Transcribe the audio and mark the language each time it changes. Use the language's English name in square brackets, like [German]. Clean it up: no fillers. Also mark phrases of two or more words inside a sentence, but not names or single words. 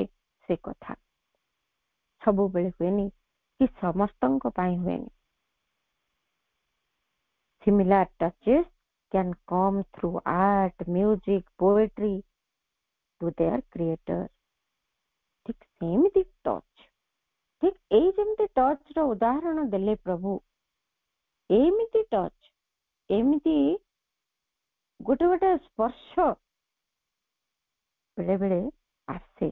[Odia] ସେ କଥା ସବୁବେଳେ ହୁଏନି କି ସମସ୍ତଙ୍କ ପାଇଁ ହୁଏନି। [English] Similar touches can come through art, music, poetry to their creator. [Odia] ଠିକ ସେମିତି ଟଚ୍, ଠିକ ଏଇ ଯେମିତି ଟଚ୍ ର ଉଦାହରଣ ଦେଲେ ପ୍ରଭୁ, ଏମିତି ଟଚ୍, ଏମିତି ଗୋଟେ ଗୋଟେ ସ୍ପର୍ଶ ବେଳେ ବେଳେ ଆସେ।